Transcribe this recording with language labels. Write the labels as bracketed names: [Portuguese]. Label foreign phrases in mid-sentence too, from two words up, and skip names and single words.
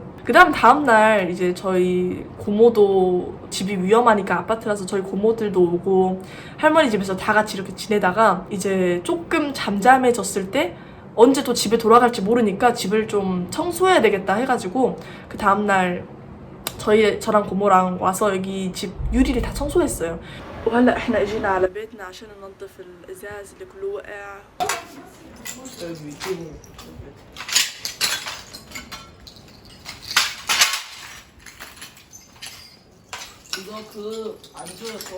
[Korean] 다음날 이제 저희 고모도 집이 위험하니까 아파트라서 저희 고모들도 오고 할머니 집에서 다 같이 이렇게 지내다가 이제 조금 잠잠해졌을 때 언제 또 집에 돌아갈지 모르니까 집을 좀 청소해야 되겠다 해가지고 그 다음날 저랑 고모랑 와서 여기 집 유리를 다 청소했어요. [Arabic] وهلا احنا اجينا على بيتنا عشان ننظف الازاز اللي كله وقع. [Korean] 이거 안 줘요 더?